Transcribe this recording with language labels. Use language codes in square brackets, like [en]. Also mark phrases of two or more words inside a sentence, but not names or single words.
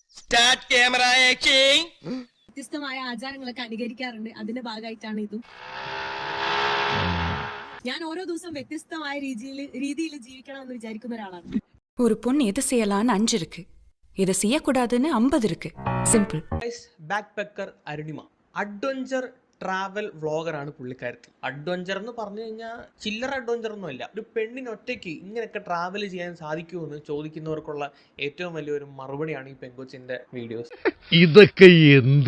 [ml] വ്യത്യസ്തമായ ആചാരങ്ങളൊക്കെ അനുകരിക്കാറുണ്ട്. അതിന്റെ ഭാഗമായിട്ടാണ് ഇതും. ഞാൻ ഓരോ ദിവസം വ്യത്യസ്തമായ രീതിയിൽ ജീവിക്കണം എന്ന് വിചാരിക്കുന്ന ഒരാളാണ്. [ta] ஒரு பொண்ணு எது செய்யலான்னு 5 இருக்கு, இதை செய்யக்கூடாதுன்னு 50 இருக்கு. சிம்பிள். [ml] ബാക്ക് പെക്കർ അരുണിമ [en] adventure travel [ml] വ്ളോഗറാണ് പുള്ളിക്കാരത്തി. അഡ്വഞ്ചർ എന്ന് പറഞ്ഞു കഴിഞ്ഞാൽ ചില്ലറ അഡ്വഞ്ചർ ഒന്നും അല്ല. ഒരു പെണ്ണിന് ഒറ്റയ്ക്ക് ഇങ്ങനെയൊക്കെ ട്രാവൽ ചെയ്യാൻ സാധിക്കുമെന്ന് ചോദിക്കുന്നവർക്കുള്ള ഏറ്റവും വലിയൊരു മറുപടിയാണ് ഈ പെങ്കൊച്ചിന്റെ വീഡിയോസ്. ഇതൊക്കെ എന്ത്